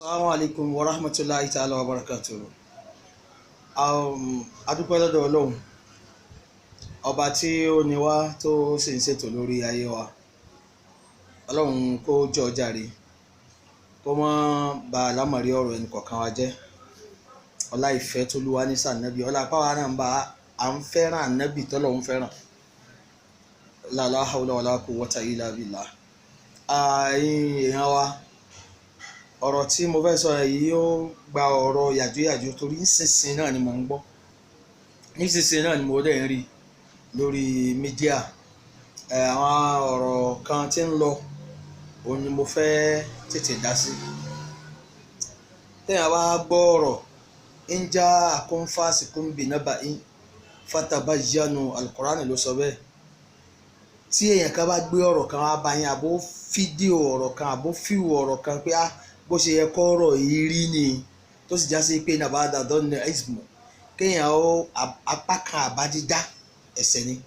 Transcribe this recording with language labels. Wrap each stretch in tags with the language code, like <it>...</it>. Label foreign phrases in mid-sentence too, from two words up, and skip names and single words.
<ar>السلام عليكم ورحمة الله تعالى وبركاته.</ar> <yo>Adúpẹ́ lọ́dọ̀ Ọlọ́run ọba tí ó ní wá tó sì ń ṣètò lórí ayé wa. Ọlọ́run kó jọ jàre kó má ba àlámọ̀rí ọ̀rọ̀ ẹnì kọ̀ọ̀kan wa jẹ́. Ọlá ìfẹ́ tó lúwa ní sànnábì, ọlá pàwọ́ náà ń bá à ń fẹ́ràn ànábì tọ́lọ́run fẹ́ràn.</yo> <ar>لا حول ولا قوة إلا بالله.</ar> <yo>Èèyàn wa, ọ̀rọ̀ tí mo fẹ́ sọ yìí ó gba ọ̀rọ̀ yàjóyàjó torí nísinsìnyí náà ni mò ń gbọ́, nísinsìnyí náà ni mo dẹ̀ ń rí lórí mídíà. Àwọn ọ̀rọ̀ kan tí ń lọ òun ni mo fẹ́ tètè dá sí. Téèyàn bá gbọ́ ọ̀rọ̀</yo> <ar>إن جاءكم فاسق بنبإ فتبينوا,</ar> <yo>Al-Qur'ani ló sọ bẹ́ẹ̀. Tí èèyàn kan bá gbé ọ̀rọ̀ kan wá bá yín, àbó fídíò ọ̀rọ̀ kan, àbó fíìwù ọ̀rọ̀ kan pé bó ṣe yẹ kọ́ ọ̀rọ̀ yìí rí ni, tó sì já sí pé nàbàdà dọ́nà ismu, kéèyàn ó apá kan àbádídá ẹ̀ṣẹ̀ ni.</yo>